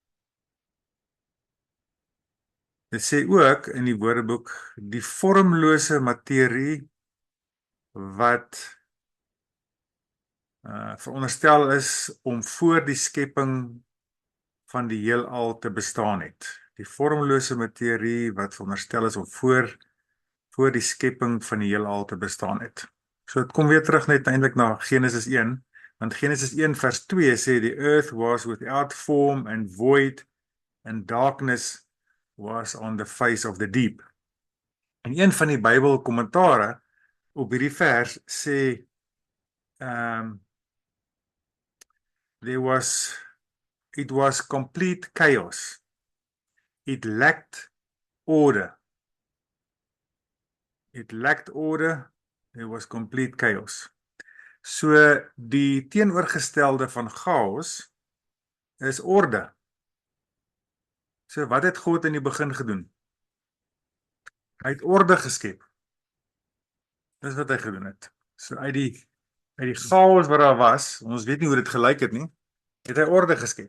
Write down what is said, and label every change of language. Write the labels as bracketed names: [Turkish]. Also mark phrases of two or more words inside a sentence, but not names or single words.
[Afrikaans] Dit sê ook in die Woordeboek, die vormlose materie wat veronderstel is om voor die skepping van die heelal te bestaan het. Die vormlose materie wat veronderstel is om voor die skepping van die heelal te bestaan het. So dit kom weer terug net eintlik na Genesis 1, want Genesis 1 vers 2 sê [English] the earth was without form and void and darkness was on the face of the deep. [Afrikaans] En een van die Bybel kommentare op hierdie vers sê [English] it was complete chaos. It lacked order. It lacked order. There was complete chaos. [Afrikaans] So die teenoorgestelde van chaos is orde. So wat het God in die begin gedoen? Hy het orde geskep. Dis wat hy gedoen het. So uit die chaos wat daar was, ons weet nie hoe dit gelyk het nie, het hy orde geskep.